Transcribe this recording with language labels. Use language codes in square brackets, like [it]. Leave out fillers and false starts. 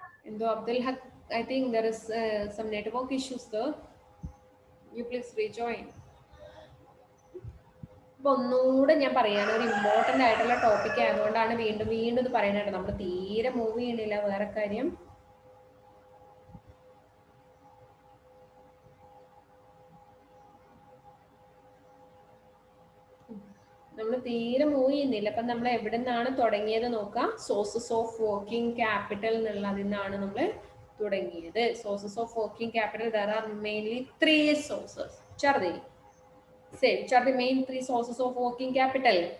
[en] എന്തോ Abdul Haq, I think there is some network issues there. You please rejoin. [ml] അപ്പൊ ഒന്നുകൂടെ ഞാൻ പറയാണ്, ഒരു ഇമ്പോർട്ടന്റ് ആയിട്ടുള്ള ടോപ്പിക് ആയതുകൊണ്ടാണ് വീണ്ടും ഇത് പറയുന്നത്. നമ്മൾ തീരെ മൂവ് ചെയ്യണില്ല. വേറെ കാര്യം, നമ്മൾ തീരെ മൂവ് ചെയ്യുന്നില്ല. അപ്പൊ നമ്മൾ എവിടെ നിന്നാണ് തുടങ്ങിയത് നോക്കാം. സോഴ്സസ് ഓഫ് വർക്കിംഗ് ക്യാപിറ്റൽ എന്നുള്ളതിൽ നിന്നാണ് നമ്മൾ തുടങ്ങിയത്. [en] Sources of working capital, there are mainly 3 sources. Chardi, say which are the main 3 sources of working capital?